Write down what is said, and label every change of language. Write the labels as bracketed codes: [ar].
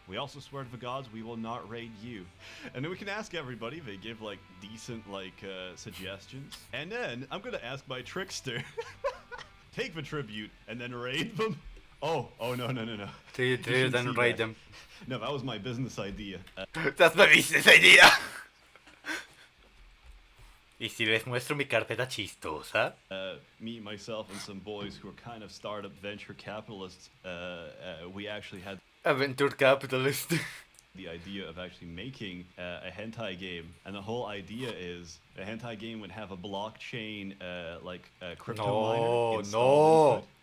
[en] We also swear to the gods we will not raid you. And then we can ask everybody, they give like decent suggestions. And then I'm gonna ask my trickster, take the tribute and then raid them. Oh no. Treat and raid them. No, that was my business idea. That's my business idea. [es] ¿Y si les muestro mi carpeta chistosa? [en] Me, myself, and some boys who are kind of startup venture capitalists, we actually had Aventure capitalist. the idea of actually making a hentai game. And the whole idea is a hentai game would have a blockchain, crypto miner installed into it.